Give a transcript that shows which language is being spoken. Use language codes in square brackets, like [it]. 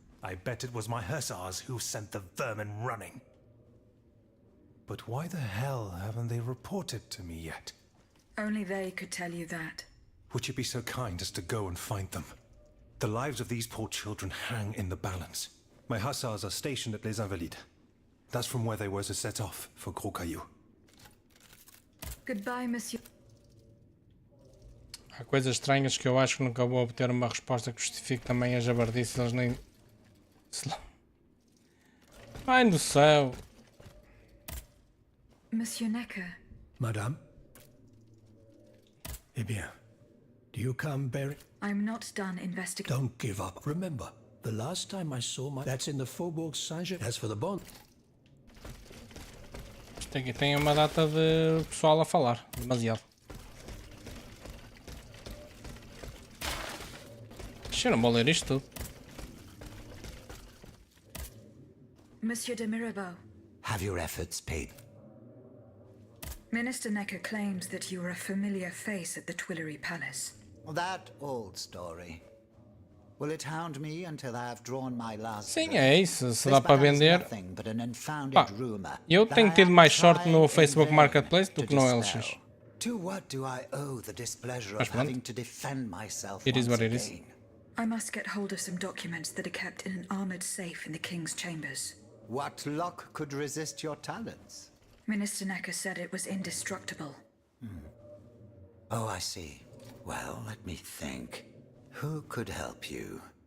[en] I bet it was my hussars who sent the vermin running. But why the hell haven't they reported to me yet? Only they could tell you that. Would you be so kind as to go and find them? The lives of these poor children hang in the balance. My hussars are stationed at Les Invalides. That's from where they were to set off for Gros Caillou. Goodbye, monsieur. [pt] Há coisas estranhas que eu acho que nunca vou obter uma resposta que justifique também a jabardice, eles nem... Ai do céu! [en] Monsieur Necker. Madame? [fr] Eh bien, [en] do you come bearing... I'm not done investigating. Don't give up. Remember, the last time I saw my... That's in the Faubourg Saint-Germain. As for the bond... [pt] Isto aqui tem uma data de pessoal a falar, demasiado. Eu não vou ler isto tudo. [en] Monsieur de Mirabeau. Have your efforts paid? Minister Necker claims that you are a familiar face at the Tuileries Palace. That old story. Will it hound me until I have drawn my last? [pt] Sim, é isso. Se dá para vender. Pá, eu tenho tido mais sorte no Facebook Marketplace do que no LX. [en] To what do I owe the displeasure [pt] Mas [en] of [pt] pronto. [en] having to defend myself It is once what it is. again? I must get hold of some documents that are kept in an armored safe in the King's chambers. What luck could resist your talents? Minister Necker said it was indestructible. Oh, I see. Well, let me think. Who could help you?